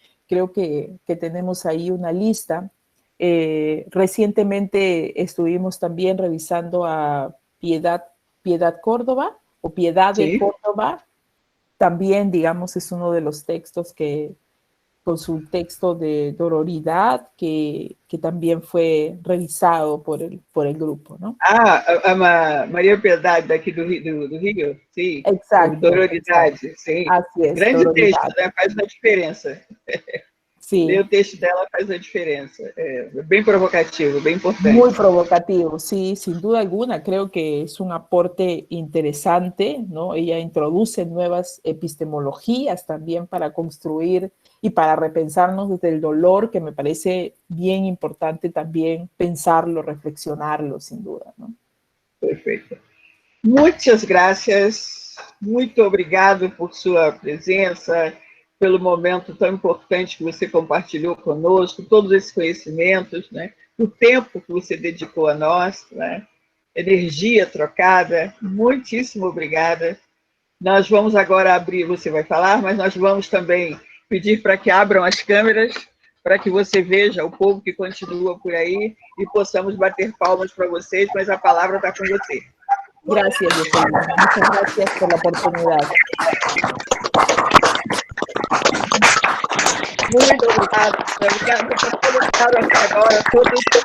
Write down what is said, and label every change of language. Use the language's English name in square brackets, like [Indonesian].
[Spanish] Creo que tenemos ahí una lista. Recientemente estuvimos también revisando a Piedad Córdoba, o Piedad de Córdoba. También, digamos, es uno de los textos con su texto de Dororidad, que también fue revisado por el grupo, ¿no? [Portuguese] Maria Piedade daqui do Rio, sim. [Spanish] Exacto. [Portuguese] Dororidade, sim. [Spanish] Así es. [Portuguese] Grande texto, né? Faz uma diferença. [Spanish] Sí. [Portuguese] Ler o texto dela faz a diferença. É bem provocativo, bem importante. [Spanish] Muy provocativo, sí, sin duda alguna. Creo que es un aporte interesante, ¿no? Ella introduce nuevas epistemologías también para construir y para repensarnos desde el dolor, que me parece bien importante también pensarlo, reflexionarlo, sin duda, ¿no? [Portuguese] Perfeito. Muitas graças, muito obrigado por sua presença, pelo momento tão importante que você compartilhou conosco, todos esses conhecimentos, né? O tempo que você dedicou a nós, né? Energia trocada, muitíssimo obrigada. Nós vamos agora abrir, você vai falar, mas nós vamos também pedir para que abram as câmeras, para que você veja o povo que continua por aí e possamos bater palmas para vocês, mas a palavra está com você. [Spanish] Gracias, Jocelyn. Muchas gracias por la oportunidad. [Portuguese] Muito obrigada. Obrigada por colocar até agora todos os...